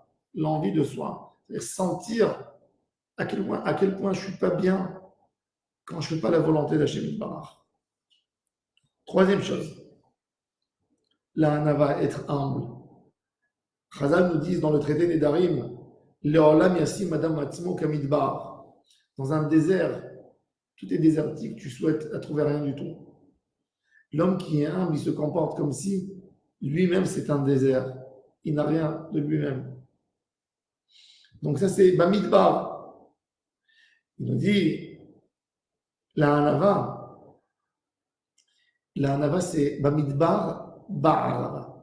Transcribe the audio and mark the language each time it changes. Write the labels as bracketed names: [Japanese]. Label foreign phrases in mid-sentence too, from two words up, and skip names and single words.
[French] L'envie de soi. C'est-à-dire sentir à quel point je ne suis pas bien quand je ne fais pas la volonté d' [Hebrew] ה' יתברך. [French] Troisième chose, la hanava, être humble. Chazal nous dit dans le traité Nedarim, [Hebrew] לעולם ישים אדם עצמו כמדבר. [French] Dans un désert, tout est désertique, tu souhaites à trouver rien du tout. L'homme qui est humble, il se comporte comme si lui-même c'est un désert. Il n'a rien de lui-même. Donc ça c'est Bamidbar. Il nous dit, la hanava c'est [Hebrew] במדבר בערבה.